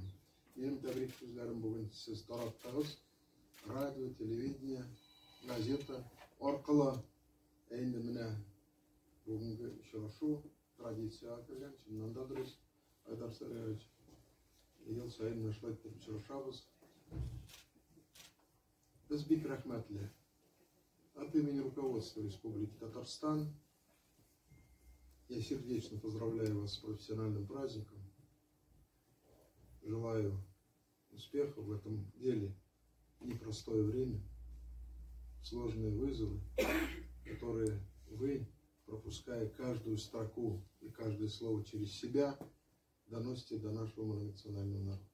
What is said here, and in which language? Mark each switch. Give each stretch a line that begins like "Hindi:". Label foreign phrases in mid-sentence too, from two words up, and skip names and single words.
Tatar: Минем тәбрик сүзләрем бүген сез тараттыгыз, радио, телевидение, газета аркылы. Инде менә бүгенге очрашу традициягә кергән, чыннан да дөрес, Айдар Сәләевич. Ел сайын шулай итеп очрашабыз. Без бик рәхмәтле.
Russian: От имени руководства Республики Татарстан я сердечно поздравляю вас с профессиональным праздником. Желаю успехов в этом деле. Непростое время, сложные вызовы, которые вы, пропуская каждую строку и каждое слово через себя, доносите до нашего многонационального народа.